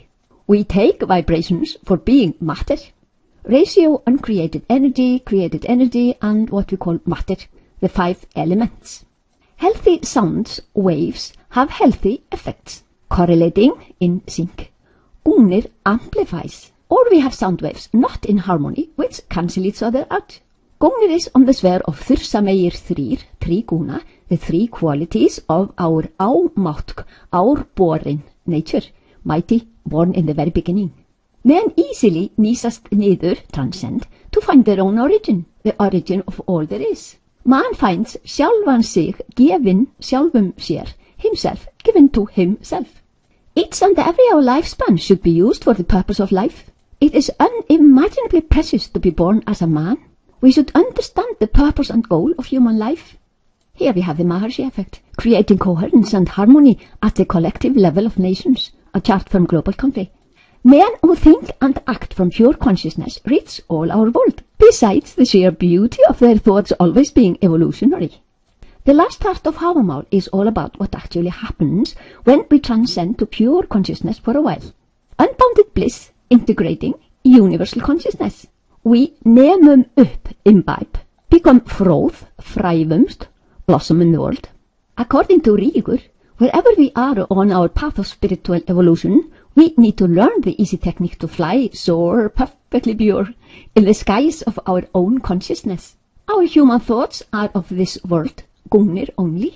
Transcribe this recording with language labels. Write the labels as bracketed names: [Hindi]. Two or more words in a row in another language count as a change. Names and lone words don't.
[English] We take vibrations for being matter. Ratio, uncreated energy, created energy, and what we call matter, the 5 elements. Healthy sounds, waves, have healthy effects, correlating in sync. Gungnir amplifies, or we have sound waves not in harmony, which cancel each other out. Gungnir is on the sphere of [Icelandic] þursamegir þrír, [English] tríguna, the 3 qualities of our ámátt, our born nature, mighty, born in the very beginning. Men easily [Icelandic] nísast niður, [English] transcend, to find their own origin, the origin of all there is. Man finds [Icelandic] sjálfan sig gefin sjálfum sér, [English] himself given to himself. Each and every our lifespan should be used for the purpose of life. It is unimaginably precious to be born as a man. We should understand the purpose and goal of human life. Here we have the Maharshi effect, creating coherence and harmony at the collective level of nations, a chart from global country. Men who think and act from pure consciousness reach all our world, besides the sheer beauty of their thoughts always being evolutionary. The last part of Óðsmál is all about what actually happens when we transcend to pure consciousness for a while. Unbounded bliss, integrating universal consciousness. We [Icelandic] nemum upp, [English] imbibe, become [Icelandic] fróð, fræðumst, [English] blossom in the world. According to Rígur, wherever we are on our path of spiritual evolution, we need to learn the easy technique to fly, soar, perfectly pure, in the skies of our own consciousness. Our human thoughts are of this world, Gungnir only.